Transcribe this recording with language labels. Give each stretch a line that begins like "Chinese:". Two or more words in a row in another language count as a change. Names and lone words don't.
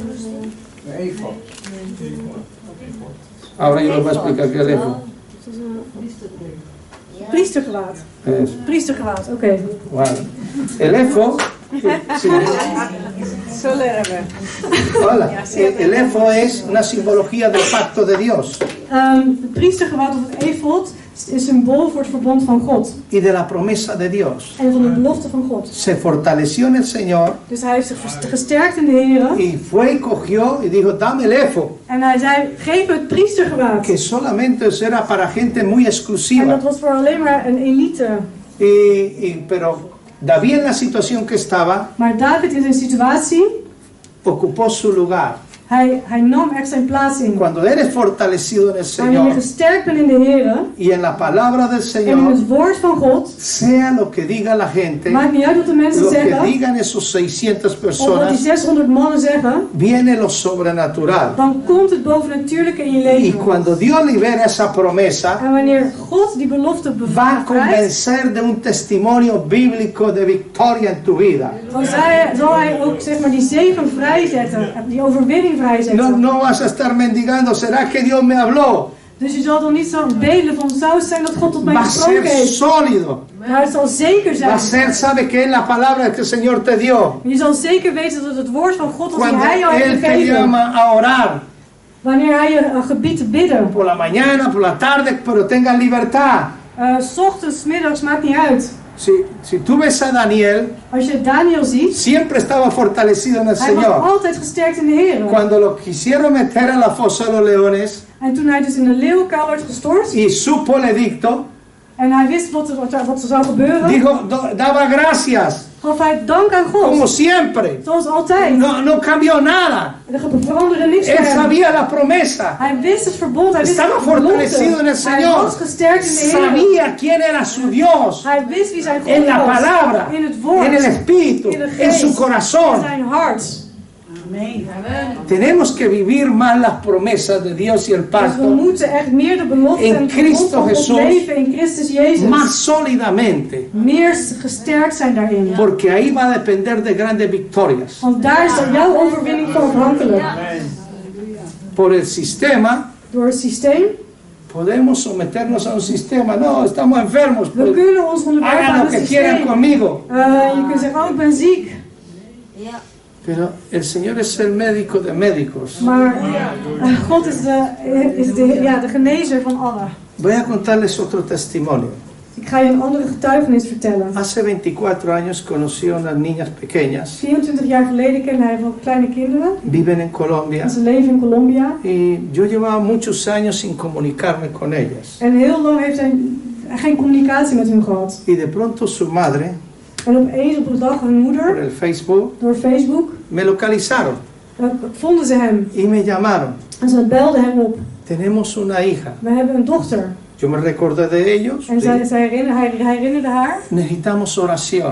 Spanish: Ahora yo les voy a explicar qué es el efo.
Dutch: Priestergewaad.
Spanish: Eso,
Dutch: Priestergewaad, oké.
Spanish: vale. El efo, sí. Hola. El efo es una simbología del pacto de Dios
Dutch: Het priestergewaad of het efod is symbool voor het verbond van God.
Spanish: y de la promesa de Dios.
Dutch: En van de belofte van God.
Spanish: Se fortaleció en el Señor
Dutch: Dus hij heeft zich gesterkt in de Heer.
Spanish: y fue y cogió y dijo: dame el efo,
Dutch: En hij zei, geef me het priestergewaad.
Spanish: que solamente eso era para gente muy
Dutch: En
Spanish: exclusiva.
Dutch: dat was voor alleen maar een elite.
Spanish: Pero David, en la situación que estaba,
Dutch: Maar David in zijn situatie,
Spanish: ocupó su lugar.
Dutch: hij nam echt zijn plaats in.
Spanish: Cuando eres fortalecido en el
Dutch: Wanneer je
Spanish: Señor
Dutch: gesterkt bent in de Heer
Spanish: y en la palabra del
Dutch: en in
Spanish: Señor,
Dutch: het woord van God,
Spanish: sea lo que diga la gente,
Dutch: maakt niet uit wat de mensen
Spanish: lo que
Dutch: zeggen,
Spanish: digan esos 600
Dutch: of wat die
Spanish: personas,
Dutch: 600 mannen zeggen,
Spanish: viene lo sobrenatural.
Dutch: dan komt het bovennatuurlijke in je
Spanish: Y
Dutch: leven.
Spanish: cuando Dios libera esa promesa,
Dutch: En wanneer God die belofte
Spanish: va a
Dutch: bevrijdt,
Spanish: convencer de un testimonio bíblico de victoria en tu vida.
Dutch: dan zal hij ook zeg maar, die zegen vrijzetten, die overwinning vrijzetten.
Spanish: No vas a estar mendigando: ¿será que Dios me habló?
Dutch: Dus je zal dan niet zo bedelen van, zou het zijn dat God tot mij
Spanish: Va a
Dutch: gesproken
Spanish: ser
Dutch: heeft.
Spanish: sólido.
Dutch: Maar het zal zeker
Spanish: Va a
Dutch: zijn.
Spanish: ser, ¿sabe qué es la palabra que el Señor te dio?
Dutch: Je zal zeker weten dat het woord van God, als
Spanish: Cuando
Dutch: hij jou heeft
Spanish: Él te
Dutch: gegeven,
Spanish: llama a orar,
Dutch: wanneer hij je gebiedt te bidden,
Spanish: por la mañana, por la tarde, pero tengas libertad.
Dutch: 's ochtends, 's middags, maakt niet uit.
Spanish: Si tú ves a Daniel,
Dutch: Als je Daniel ziet,
Spanish: siempre estaba fortalecido en el
Dutch: hij was
Spanish: Señor.
Dutch: altijd gesterkt in de Heer.
Spanish: Cuando lo quisieron meter en la fosa de los leones
Dutch: En toen hij dus in de leeuwenkuil werd gestort,
Spanish: y supo el edicto,
Dutch: en hij wist wat er zou gebeuren,
Spanish: dijo, daba gracias,
Dutch: gaf hij dank aan
Spanish: como
Dutch: God.
Spanish: siempre.
Dutch: Zoals altijd.
Spanish: No cambió nada.
Dutch: Er veranderde niks
Spanish: Él
Dutch: voor hem.
Spanish: sabía la promesa.
Dutch: Hij wist het verbond, hij wist
Spanish: Estaba
Dutch: het belofte.
Spanish: fortalecido en el
Dutch: Hij
Spanish: Señor.
Dutch: was gesterkt in de Heer.
Spanish: Sabía quién era su Dios.
Dutch: Hij wist wie zijn God
Spanish: En la
Dutch: was.
Spanish: palabra,
Dutch: In het woord.
Spanish: en el espíritu,
Dutch: In de
Spanish: en su
Dutch: geest. In
Spanish: corazón.
Dutch: zijn hart.
Spanish: Tenemos que vivir más las promesas de Dios y el
Dutch: Dus we
Spanish: pacto
Dutch: moeten echt meer de beloften
Spanish: In
Dutch: en het
Spanish: Cristo
Dutch: verbond van God
Spanish: Jesús.
Dutch: leven in Christus Jezus.
Spanish: más sólidamente,
Dutch: Meer gesterkt zijn daarin.
Spanish: porque ahí va a depender de grandes victorias.
Dutch: Want daar is jouw overwinning van afhankelijk.
Spanish: Por el sistema,
Dutch: Door het systeem.
Spanish: podemos someternos a un sistema. No, estamos enfermos.
Dutch: We
Spanish: Pues,
Dutch: kunnen ons onderwerpen
Spanish: hagan
Dutch: aan
Spanish: lo
Dutch: het
Spanish: que quieran
Dutch: systeem.
Spanish: conmigo.
Dutch: Je kunt zeggen, oh ik ben ziek.
Spanish: Pero el Señor es el médico de médicos.
Dutch: Maar God is de genezer van allen.
Spanish: Voy a contarles otro testimonio.
Dutch: Ik ga je een andere getuigenis vertellen.
Spanish: Hace 24 años conocí a unas niñas pequeñas.
Dutch: 24 jaar geleden kende hij van kleine kinderen.
Spanish: Viven en Colombia.
Dutch: En ze leven in Colombia.
Spanish: Y yo llevaba muchos años sin comunicarme con ellas.
Dutch: En heel lang heeft hij geen communicatie met hun gehad.
Spanish: Y de pronto su madre,
Dutch: En opeens op een dag hun
Spanish: por
Dutch: moeder,
Spanish: el Facebook,
Dutch: door Facebook,
Spanish: me localizaron
Dutch: vonden ze hem.
Spanish: y me llamaron.
Dutch: En ze belden hem op.
Spanish: Tenemos una hija.
Dutch: We hebben een dochter.
Spanish: Yo me recordé de ellos.
Dutch: En hij herinnerde haar.
Spanish: Necesitamos oración.